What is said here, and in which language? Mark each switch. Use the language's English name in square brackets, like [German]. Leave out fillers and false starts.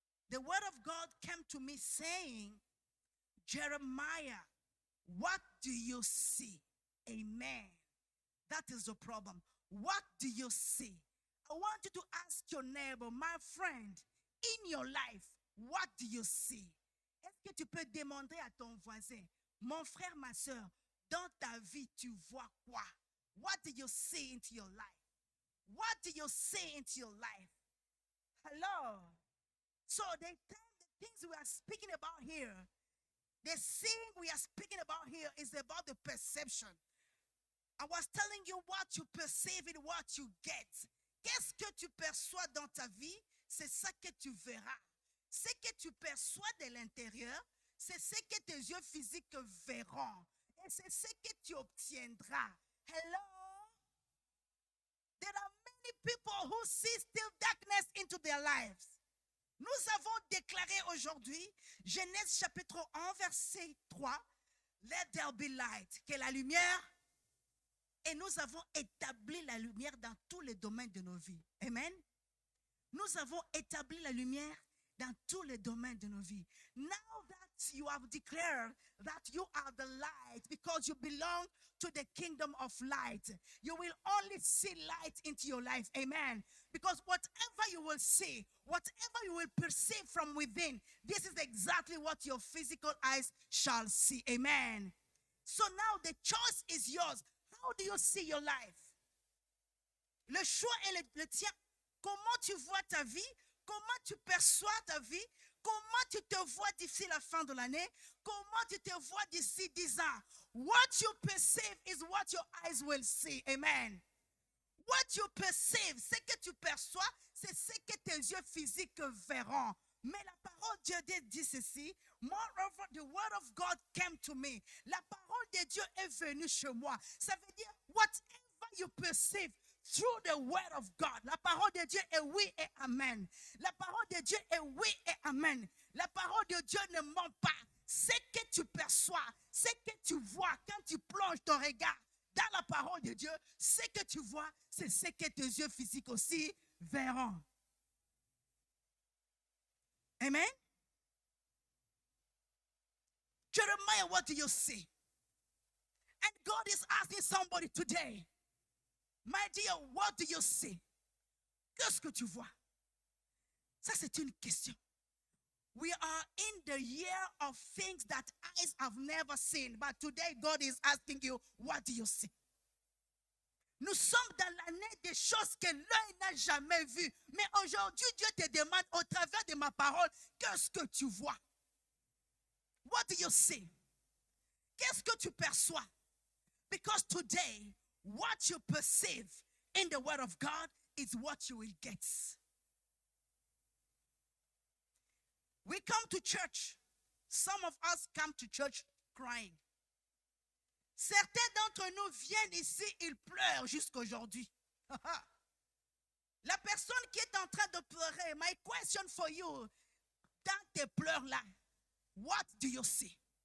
[English] The word of God came to me saying, Jeremiah, what do you see? Amen. That is the problem. What do you see? I want you to ask your neighbor, my friend, in your life, what do you see? [French] Est-ce que tu peux demander à ton voisin, mon frère, ma soeur, dans ta vie, tu vois quoi? [English] What do you see into your life? What do you see into your life? Hello. So the things we are speaking about here, the seeing we are speaking about here is about the perception. I was telling you what you perceive and what you get. [French] Qu'est-ce que tu perçois dans ta vie? C'est ça que tu verras. Ce que tu perçois de l'intérieur, c'est ce que tes yeux physiques verront. Et c'est ce que tu obtiendras. [English] Hello? There are many people who see still darkness into their lives. [French] Nous avons déclaré aujourd'hui, Genèse chapitre 1, verset 3, [English] Let there be light, [French] que la lumière, et nous avons établi la lumière dans tous les domaines de nos vies. Amen. Nous avons établi la lumière dans tous les domaines de nos vies. [English] Now that you have declared that you are the light because you belong to the kingdom of light, you will only see light into your life. Amen. Because whatever you will see, whatever you will perceive from within, this is exactly what your physical eyes shall see. Amen. So now the choice is yours. How do you see your life? [French] Le choix est le tien. Comment tu vois ta vie? Comment tu perçois ta vie? Comment tu te vois d'ici la fin de l'année? Comment tu te vois d'ici 10 ans? [English] What you perceive is what your eyes will see. Amen. What you perceive, [French] ce que tu perçois, c'est ce que tes yeux physiques verront. Mais la parole de Dieu dit ceci. [English] Moreover, the word of God came to me. [French] La parole de Dieu est venue chez moi. Ça veut dire, [English] whatever you perceive through the word of God. [French] La parole de Dieu est oui et amen. La parole de Dieu est oui et amen. La parole de Dieu ne ment pas. Ce que tu perçois, ce que tu vois quand tu plonges ton regard dans la parole de Dieu, ce que tu vois, c'est ce que tes yeux physiques aussi verront. Amen. [English] Jeremiah, what do you see? And God is asking somebody today, my dear, what do you see? [French] Qu'est-ce que tu vois? Ça, c'est une question. [English] We are in the year of things that eyes have never seen. But today, God is asking you, what do you see? [French] Nous sommes dans l'année des choses que l'œil n'a jamais vues. Mais aujourd'hui, Dieu te demande au travers de ma parole, qu'est-ce que tu vois? [English] What do you see? [French] Qu'est-ce que tu perçois? [English] Because today, what you perceive in the word of God is what you will get. We come to church. Some of us come to church crying. [French] Certains d'entre nous viennent ici, ils pleurent jusqu'aujourd'hui. La personne qui est en train de pleurer, [English] my question for you, [French] dans tes pleurs-là, [English] what do you see?